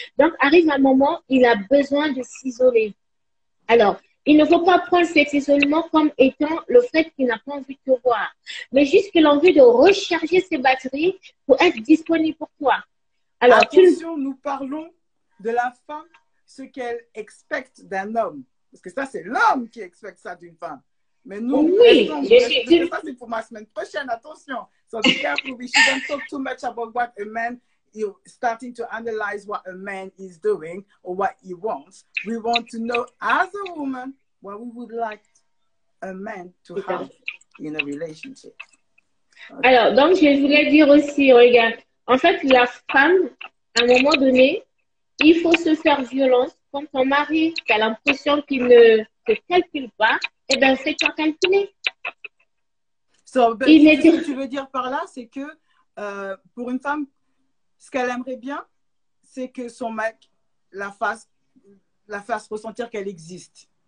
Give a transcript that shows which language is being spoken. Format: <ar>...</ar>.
<fr>Donc, arrive un moment, il a besoin de s'isoler. Alors, il ne faut pas prendre cet isolement comme étant le fait qu'il n'a pas envie de te voir, mais juste qu'il a envie de recharger ses batteries pour être disponible pour toi. Alors, attention, nous parlons de la femme, ce qu'elle expecte d'un homme. Parce que ça, c'est l'homme qui expecte ça d'une femme. Mais nous, ça, c'est pour ma semaine prochaine.</fr> <en>Attention. So be careful. We shouldn't talk too much about what a man is starting to analyze what a man is doing or what he wants. We want to know, as a woman, what we would like a man to have in a relationship. Okay.</en> <fr>Alors, donc, je voulais dire aussi, regarde, en fait, la femme, à un moment donné, il faut se faire violence. Quand ton mari a l'impression qu'il ne te calcule pas, eh bien, fais-toi calculer. So, ce que tu veux dire par là, c'est que pour une femme, ce qu'elle aimerait bien, c'est que son mec la fasse ressentir qu'elle existe.</fr>